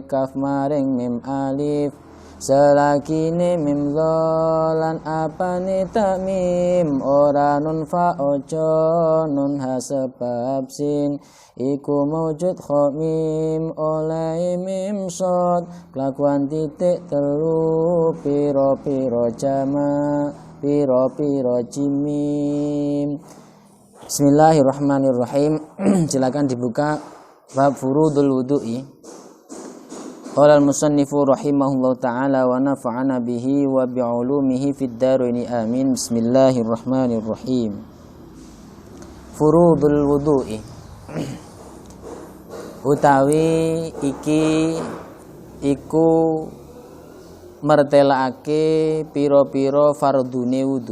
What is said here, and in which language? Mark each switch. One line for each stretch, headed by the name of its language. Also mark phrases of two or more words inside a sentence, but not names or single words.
Javanese: kaf maring mim alif selakine mim dholan apane tak mim ora nun fa ojo nun ha sebab sin iku maujud kha mim oleh mim sod kelakuan titik telu piro-piro jama piro-piro jimim.
Arabic: بسم الله الرحمن الرحيم.
Indonesian: Silakan dibuka bab Furudul Wudu'i.
Arabic: قال المصنف رحمه الله تعالى ونفعنا به وبعلومه في الدارين آمين. بسم الله الرحمن الرحيم. فروض الوضوء.
Javanese: Utawi iki iku mertelake piro-piro fardune wudu.